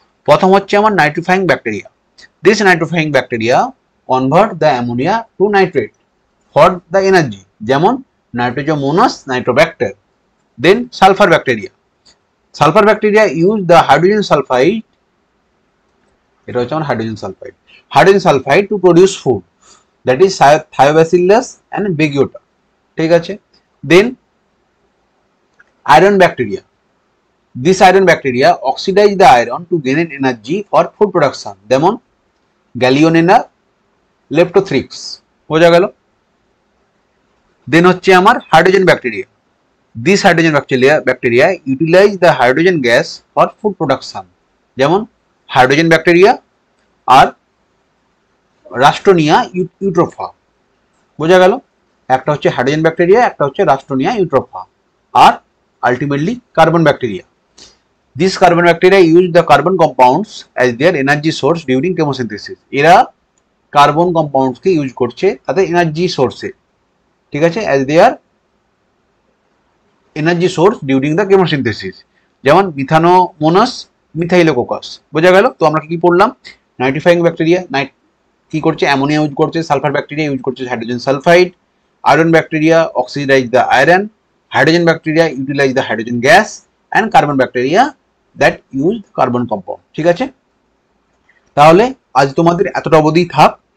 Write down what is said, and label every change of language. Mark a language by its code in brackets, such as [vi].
[bn] প্রথম হচ্ছে আমার nitrifying bacteria. [en] This nitrifying bacteria convert the ammonia to nitrate for the energy, যেমন Nitrosomonas Nitrobacter. Then sulphur bacteria. Sulphur bacteria use the hydrogen sulphide, [bn] এটা হচ্ছে আমার hydrogen sulphide [en] To produce food, that is Thiobacillus and Beggiatoa. ঠিক আছে, then iron bacteria. This iron bacteria oxidize the iron to gain energy for food production, যেমন Gallionella Leptothrix. [bn] বোঝা গেল? [en] Then হচ্ছে আমার hydrogen bacteria. This hydrogen bacteria utilize the hydrogen gas for food production, যেমন hydrogen bacteria আর Ralstonia eutropha. [bn] বোঝা গেল? একটা হচ্ছে হাইড্রোজেন ব্যাকটেরিয়া, একটা হচ্ছে রাস্টোনিয়া ইউট্রোফা, আর ultimately carbon bacteria. [en] This carbon bacteria use the carbon compounds as their energy source during chemosynthesis. [bn] এরা carbon compounds কে use করছে তাদের এনার্জি সোর্সে। ঠিক আছে, [en] as their energy source during the chemosynthesis, যেমন Methanomonas Methylococcus. [bn] বোঝা গেল? তো আমরা কি পড়লাম, নাইট্রিফাইং ব্যাকটেরিয়া কি করছে, অ্যামোনিয়া ইউজ করছে, সালফার ব্যাকটেরিয়া ইউজ করছে hydrogen sulphide, iron bacteria [en] oxidize the iron, [bn] hydrogen bacteria [en] utilize the hydrogen gas, [bn] and carbon bacteria [en] That use carbon compound. [bn] ঠিক আছে, তাহলে আজ তোমাদের এতটা অবধি থাক।